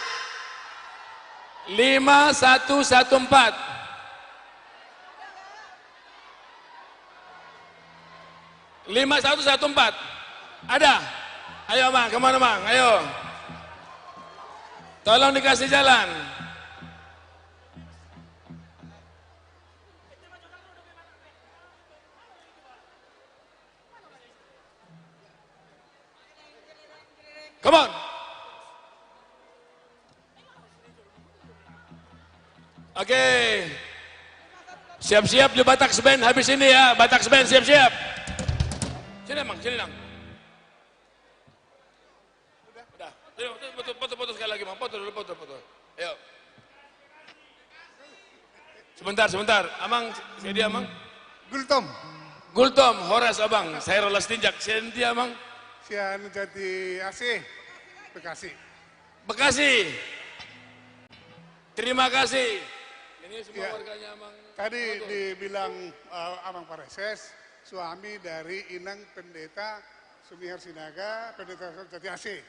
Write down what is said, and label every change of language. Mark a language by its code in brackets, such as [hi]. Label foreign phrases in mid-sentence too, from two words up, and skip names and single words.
[id] 5114. 5114. Ada? Ayo Mang, kemana Mang? Ayo. Tolong dikasih jalan. [en] Come on. [id] Oke. Siap-siap di Batak Band habis ini ya. Batak Band siap-siap. Sini Mang, sini Nang. Udah. Foto sekali lagi Mang. Foto dulu, foto. Ayo. Sebentar. Amang, saya dia Amang. Gultom, Horas Abang. Saya Rolas Tinjak. Saya dia Amang. Sian Jati AC, Bekasi. Terima kasih. Ini semua Ya. warganya Amang. Tadi dibilang Amang Pareses, suami dari Inang Pendeta Sumihar Sinaga, Pendeta Jati AC.